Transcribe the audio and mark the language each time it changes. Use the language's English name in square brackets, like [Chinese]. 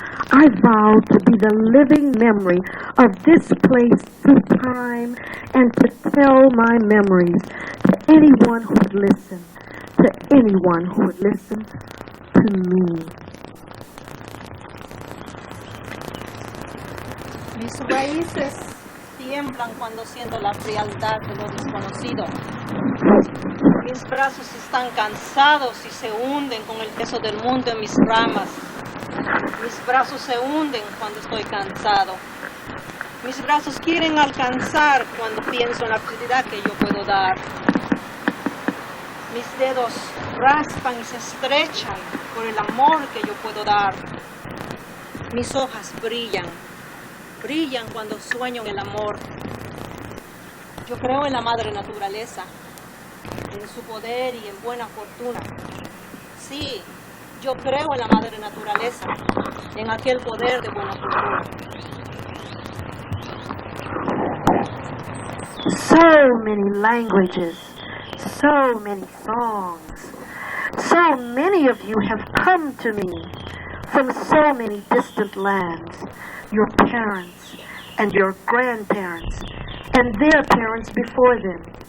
[English] I vowed to be the living memory of this place through time and to tell my memories to anyone who would listen, to anyone who would listen to me. [Spanish] Mis raíces tiemblan cuando siento la frialdad de lo desconocido. Mis brazos están cansados y se hunden con el peso del mundo en mis ramas. Mis brazos se hunden cuando estoy cansado. Mis brazos quieren alcanzar cuando pienso en la felicidad que yo puedo dar. Mis dedos raspan y se estrechan por el amor que yo puedo dar. Mis hojas brillan cuando sueño en el amor. Yo creo en la madre naturaleza, en su poder y en buena fortuna. Sí, yo creo en la madre naturaleza, en aquel poder de buena fortuna. [English] So many languages, so many songs. So many of you have come to me from so many distant lands, your parents and your grandparents and their parents before them.